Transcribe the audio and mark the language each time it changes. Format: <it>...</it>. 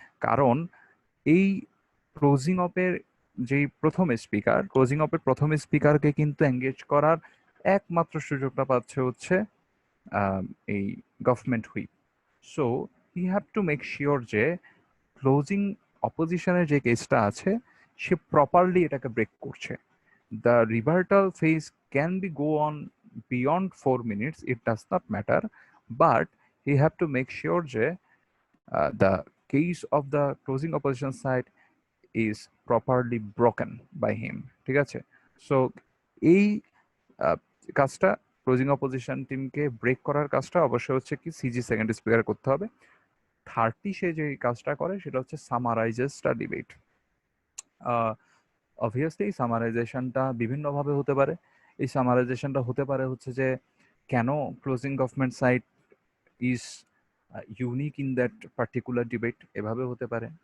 <bn>কারণ এই ক্লোজিং অপের যেই ক্লোজিং অপের প্রথম স্পিকারকে কিন্তু এঙ্গেজ করার একমাত্র সুযোগটা পাচ্ছে হচ্ছে এই government whip. So you have to make sure যে ক্লোজিং অপোজিশনের যে কেসটা আছে সে প্রপারলি এটাকে ব্রেক করছে।</bn> <en>The rebuttal phase can be go on beyond 4 minutes, it does not matter, but he have to make sure যে the case of the closing opposition side is properly broken by him, ঠিক আছে?</en> <bn>So এই কাজটা closing opposition টিমকে break করার কাজটা অবশ্যই হচ্ছে কি সিজি সেকেন্ড স্পিকার করতে হবে। থার্ডটি সে যে কাজটা করে সেটা হচ্ছে</bn> <en>Summarises the debate.</en> <bn>অবভিয়াসলি এই সামারাইজেশনটা বিভিন্নভাবে হতে পারে। এই সামারাইজেশনটা হতে পারে হচ্ছে যে কেন closing government side</bn> <en>is unique in that particular debate,</en> <bn>এভাবে হতে পারে।</bn>